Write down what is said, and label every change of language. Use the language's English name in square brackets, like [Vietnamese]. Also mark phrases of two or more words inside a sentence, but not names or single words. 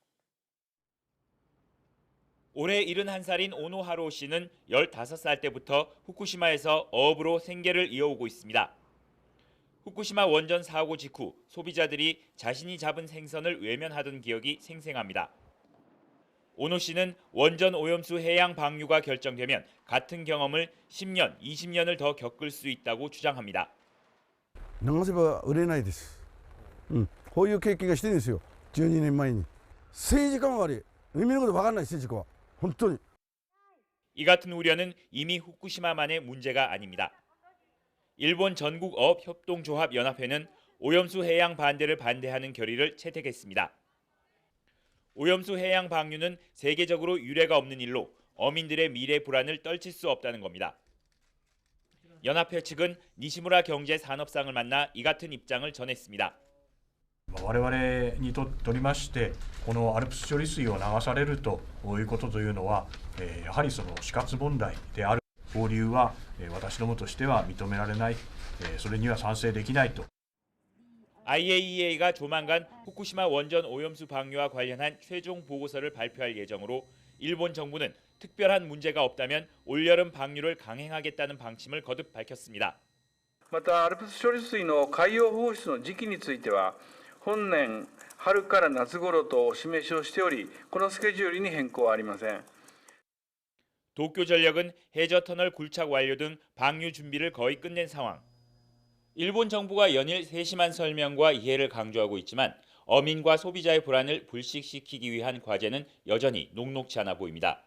[Korean] 올해 71살인 오노하루 씨는 15살 때부터 후쿠시마에서 어업으로 생계를 이어오고 있습니다. 후쿠시마 원전 사고 직후 소비자들이 자신이 잡은 생선을 외면하던 기억이 생생합니다. 오노 씨는 원전 오염수 해양 방류가 결정되면 같은 경험을 10년, 20년을 더 겪을 수 있다고 주장합니다. [Japanese] 流せば売れないです。こういう経験がしてるんですよ。12年前に。政治家も悪い。海のこと分かんない政治家は。本当に。 [Korean] 이 같은 우려는 이미 후쿠시마만의 문제가 아닙니다. 일본 전국어업협동조합연합회는 오염수 해양 반대를 반대하는 결의를 채택했습니다. 오염수 해양 방류는 세계적으로 유례가 없는 일로 어민들의 미래 불안을 떨칠 수 없다는 겁니다. 연합회 측은 니시무라 경제산업상을 만나 이 같은 입장을 전했습니다. [Japanese] 我々にとりましてこのアルプス処理水を流されるということというのはやはりその死活問題である放流は私どもとしては認められないそれには賛成できないと [Korean] IAEA가 조만간 후쿠시마 원전 오염수 방류와 관련한 최종 보고서를 발표할 예정으로 일본 정부는 특별한 문제가 없다면 올여름 방류를 강행하겠다는 방침을 거듭 밝혔습니다. [Japanese] またアルプス処理水の海洋放出の時期については本年春から夏頃とお示しをしておりこのスケジュールに変更はありません. [Korean] 도쿄전력은 해저터널 굴착 완료 등 방류 준비를 거의 끝낸 상황. 일본 정부가 연일 세심한 설명과 이해를 강조하고 있지만 어민과 소비자의 불안을 불식시키기 위한 과제는 여전히 녹록지 않아 보입니다.